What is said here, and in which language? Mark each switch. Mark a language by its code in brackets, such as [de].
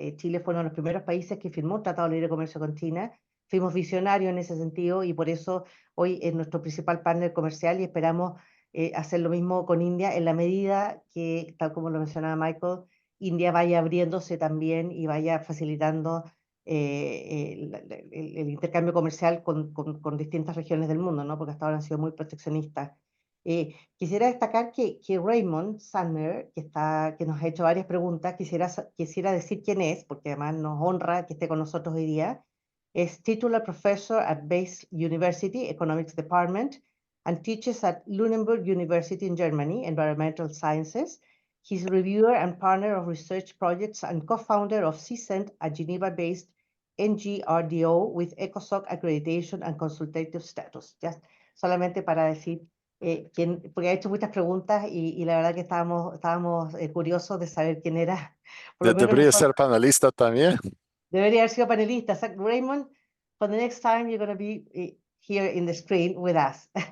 [es] Chile fue uno de los primeros países que firmó un tratado de libre comercio con China. Fuimos visionarios en ese sentido y por eso hoy es nuestro principal partner comercial y esperamos hacer lo mismo con India en la medida que, tal como lo mencionaba Michael, India vaya abriéndose también y vaya facilitando el intercambio comercial con distintas regiones del mundo, ¿no? Porque hasta ahora han sido muy proteccionistas. Quisiera destacar que Raymond Sandner, que nos ha hecho varias preguntas, quisiera decir quién es, porque además nos honra que esté con nosotros hoy día. [en] Es Titular Professor at Basel University Economics Department and teaches at Lunenburg University in Germany, Environmental Sciences. He's reviewer and partner of research projects and co-founder of CSENT, a Geneva-based NGRDO with ECOSOC accreditation and consultative status. [es] Just solamente para decir, porque ha hecho muchas preguntas y la verdad que estábamos curiosos de saber quién era. Por lo menos Debería nosotros, ser panelista también. debería haber sido panelista. [en] So, Raymond, for the next time you're going to be here in the screen with us.